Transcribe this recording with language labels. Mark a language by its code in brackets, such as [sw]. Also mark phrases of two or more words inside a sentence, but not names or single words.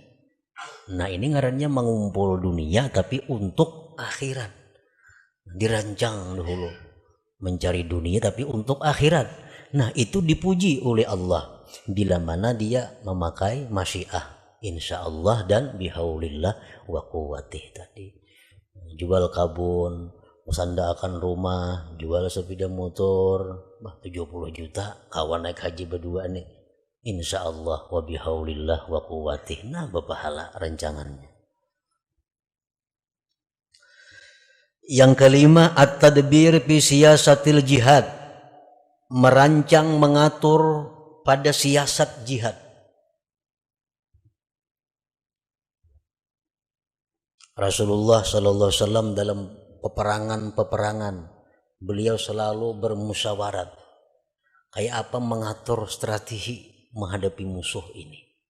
[id] Nah ini ngarannya mengumpul dunia tapi untuk akhirat. Dirancang dulu mencari dunia tapi untuk akhirat. Nah itu dipuji oleh Allah bila mana dia memakai [ar] masyiah insyaallah [id] dan [ar] bihaulillah wa quwwatih [id] tadi. Jual kabun, musandakan rumah, jual sepeda motor, 70 juta kawan naik haji berdua nih. [ar] Insyaallah wa bihaulillah wa quwwatih. [id] Nah berpahala rancangannya. Yang kelima, [ar] at-tadbir fi siyasatil jihad. [id] Merancang mengatur pada siasat jihad. Rasulullah [ar] sallallahu alaihi wasallam [id] dalam peperangan beliau selalu bermusyawarat kayak apa mengatur strategi menghadapi musuh ini.